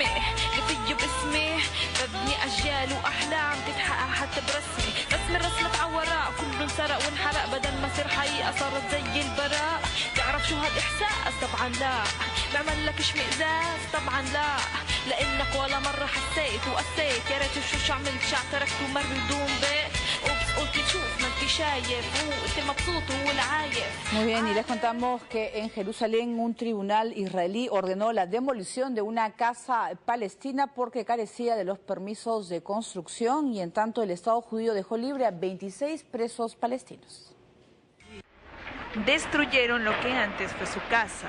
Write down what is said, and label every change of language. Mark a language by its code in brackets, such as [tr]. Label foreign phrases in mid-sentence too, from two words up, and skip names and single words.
[ar] اللي فيه باسمي ببني اجيال واحلام تتحقق حتى برسمي الرسمة اتعورق كله انسرق وانحرق بدل ما صير حقيقة صارت زي البراء تعرف شو هالاحساس طبعا لا بعمل لك اشمئزاز طبعا لا لانك ولا مرة حسيت وقسيت يا ريت شو عملت شو تركت ومر بدون بيت قلت شوف ما انت شايف وانت مبسوط وهو العايف. [es] Muy bien, y les contamos que en Jerusalén un tribunal israelí ordenó la demolición de una casa palestina porque carecía de los permisos de construcción y en tanto el Estado judío dejó libre a 26 presos palestinos. Destruyeron lo que antes fue su casa.